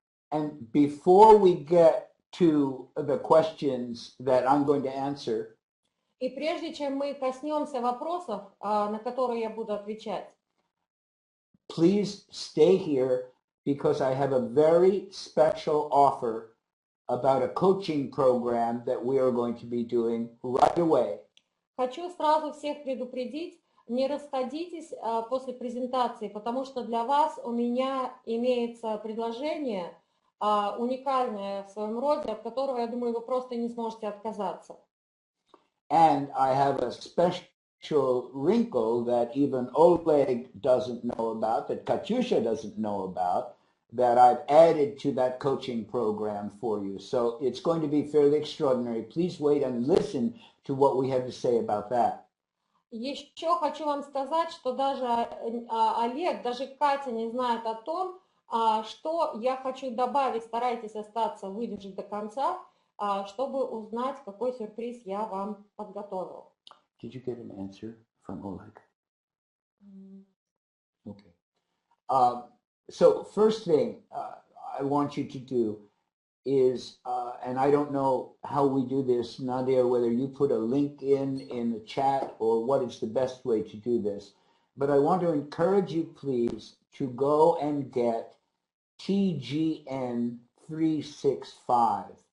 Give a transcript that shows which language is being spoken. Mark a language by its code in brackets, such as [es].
[en] And before we get to the questions that I'm going to answer, [ru] и прежде чем мы коснемся вопросов, на которые я буду отвечать, [en] please stay here because I have a very special offer about a coaching program that we are going to be doing right away. [ru] Хочу сразу всех предупредить, не расходитесь после презентации, потому что для вас у меня имеется предложение уникальное в своем роде, от которого, я думаю, вы просто не сможете отказаться. [en] And I have a special wrinkle that even Oleg doesn't know about, that Katyusha doesn't know about, that I've added to that coaching program for you. So it's going to be fairly extraordinary. Please wait and listen to what we have to say about that. [ru] Еще хочу вам сказать, что даже Олег, даже Катя не знает о том, что я хочу добавить. Старайтесь остаться, выдержать до конца. чтобы узнать, какой сюрприз я вам подготовил. [en] Did you get an answer from Oleg? Okay. So first thing I want you to do is, and I don't know how we do this, Nadia, whether you put a link in the chat or what is the best way to do this, but I want to encourage you, please, to go and get TGN 365.